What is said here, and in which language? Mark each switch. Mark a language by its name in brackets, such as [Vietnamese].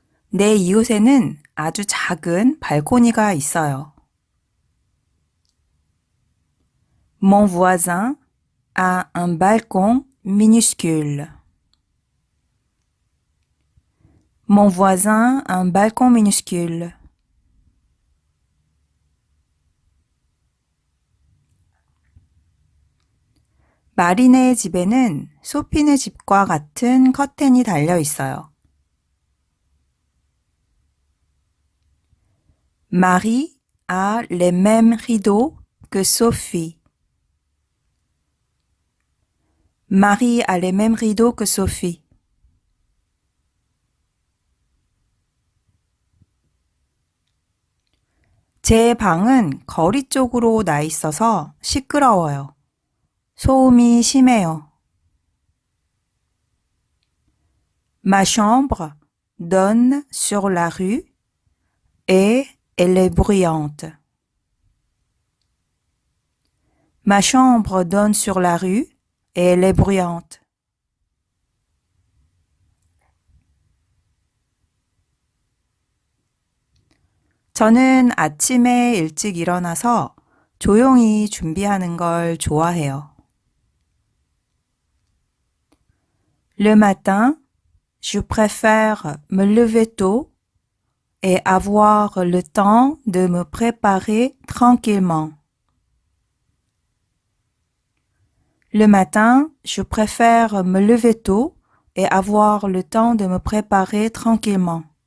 [Korean] 내 이웃에는 아주 작은 발코니가 있어요. [French] Mon voisin a un balcon minuscule. Mon voisin a un balcon minuscule. [Korean] 마리네 집에는 소피네 집과 같은 커튼이 달려 있어요. [French] Marie a les mêmes rideaux que Sophie. Marie a les mêmes rideaux que Sophie. [Korean] 제 방은 거리 쪽으로 나 있어서 시끄러워요. 소음이 심해요. [French] Ma chambre donne sur la rue et elle est bruyante. Ma chambre donne sur la rue et elle est bruyante. [Korean] 저는 아침에 일찍 일어나서 조용히 준비하는 걸 좋아해요. [French] Le matin, je préfère me lever tôt et avoir le temps de me préparer tranquillement. Le matin, je préfère me lever tôt et avoir le temps de me préparer tranquillement.